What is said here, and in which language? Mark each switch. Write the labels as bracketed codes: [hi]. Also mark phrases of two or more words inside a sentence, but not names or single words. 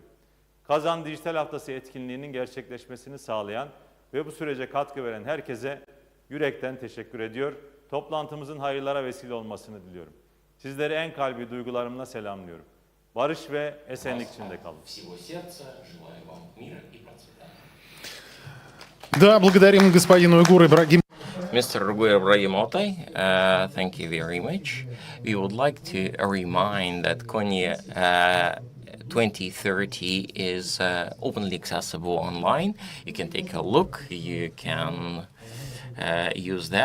[tr] Kazan Dijital Haftası etkinliğinin gerçekleşmesini sağlayan ve bu sürece katkı veren herkese yürekten teşekkür ediyor. Toplantımızın hayırlara vesile olmasını diliyorum. Sizleri en kalbi duygularımla selamlıyorum. Barış ve esenlik içinde kalın. [ru] Да, благодарим господину Игору Ибрагимовичу. [en] Mr. Rugur Ibrahim Altay, thank you very much. We would like to remind that Konya 2030 is openly accessible online. You can take a look, you can use that.